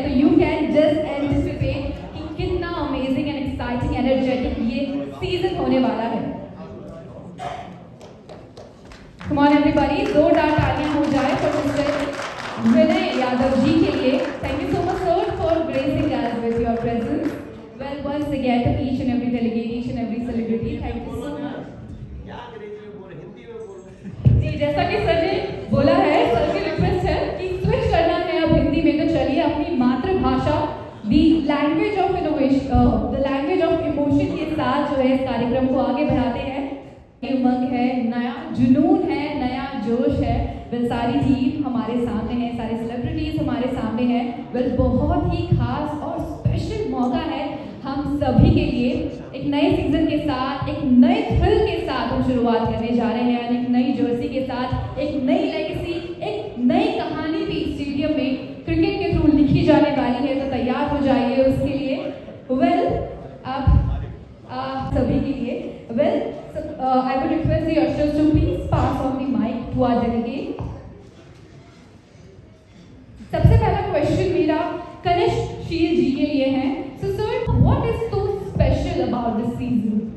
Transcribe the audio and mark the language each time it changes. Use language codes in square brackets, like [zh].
[hi] तो [en] you can just anticipate [hi] कि कितना अमेजिंग एंड एक्साइटिंग एनर्जेटिक ये सीजन होने वाला है। [en] Come on everybody, [hi] जोरदार तालियां हो जाए फॉर मिस्टर विनय यादव जी के लिए। [en] Thank you so much sir for gracing us with your presence. Well, once again to each and every delegate, each and every celebrity, thank you so much. [hi] क्या अंग्रेजी में बोल रहे, हिंदी में बोलो। जी जैसा कि सर ने बोला है, सर की रिक्वेस्ट है कि स्विच करना है अब हिंदी में, तो चलिए अपनी मातृभाषा [en] the language of innovation, the language of emotion [hi] के साथ जो है इस कार्यक्रम को आगे बढ़ाते हैं। उमंग है, नया जुनून है, नया जोश है। वेल सारी टीम हमारे सामने है, सारे सेलिब्रिटीज हमारे सामने हैं। वेल बहुत ही खास और स्पेशल मौका है हम सभी के लिए। एक नए सीजन के साथ, एक नए थ्रिल के साथ हम शुरुआत करने जा रहे हैं, एक नई जर्सी के साथ, एक नई लेगेसी, एक नई कहानी भी स्टेडियम में क्रिकेट के थ्रू लिखी जाने वाली है। तो तैयार हो जाइए उसके लिए। वेल अब सभी के लिए well [en] I would request the ushers to please pass on the mic to our delegate. [hi] सबसे पहला क्वेश्चन मेरा कनिष्कशील जी के लिए है। [en] So sir, what is so special about this season?